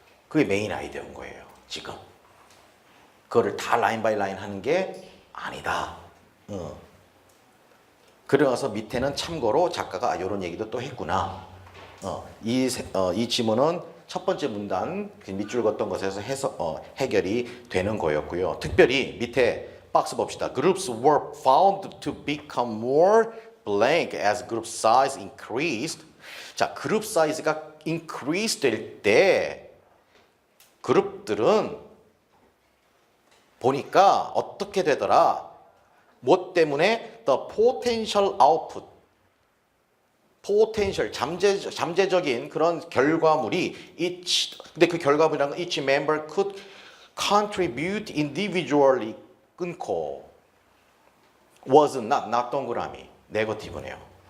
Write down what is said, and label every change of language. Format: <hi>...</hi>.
<ko>그게 메인 아이디어인 거예요. 지금. 그거를 다 라인 바이 라인 하는 게 아니다. 그래서 밑에는 참고로 작가가 이런 얘기도 또 했구나. 이 지문은 첫 번째 문단 그 밑줄 걷던 것에서 해결이 되는 거였고요. 특별히 밑에 박스 봅시다.</ko> <en>Groups were found to become more blank as group size increased.</en> <ko>자, 그룹 사이즈가 increase 될 때 그룹들은 보니까 어떻게 되더라? 뭐 때문에?</ko> <en>The potential output.</en> <ko>potential, 잠재적인 그런 결과물이 근데 그 결과물이란 건</ko> <en>each member could contribute individually</en> <ko>끊고</ko> <en>was not</en> <ko>동그라미 네거티브네요.</ko>